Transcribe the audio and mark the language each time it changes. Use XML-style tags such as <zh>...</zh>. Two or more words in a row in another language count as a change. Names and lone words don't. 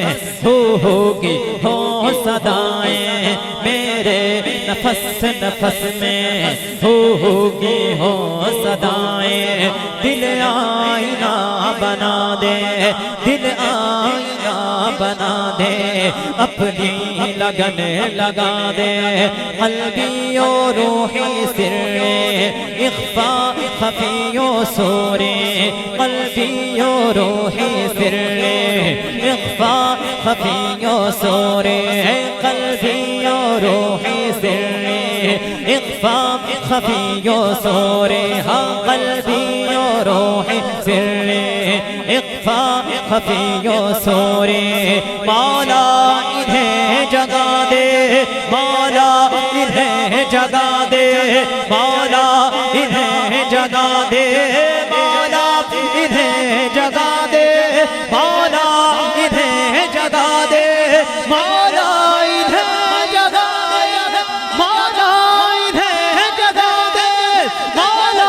<ur>ہو کی ہو صدائیں، میرے نفس نفس میں ہو کی ہو صدائیں، دل آئینہ بنا دے، دل آئینہ بنا دے، اپنی لگن لگا دے،</ur> <ar>قلبی و روحی سر اخفا خفی و سور، قلبی و روحی سر اخفا خفی و سور، قلبی و روحی سر اخفا خفی و سور، ہاں قلبی و روحی سر اخفا خفی و سور، مولا</ar> <ur>انہیں جگا دے، مولا انہیں جگا دے، مولا انہیں جگا دے، مولا انہیں جگا دے، مولا انہیں جگا دے، مولا انہیں جگا دے، مولا انہیں جگا دے، مولا</ur>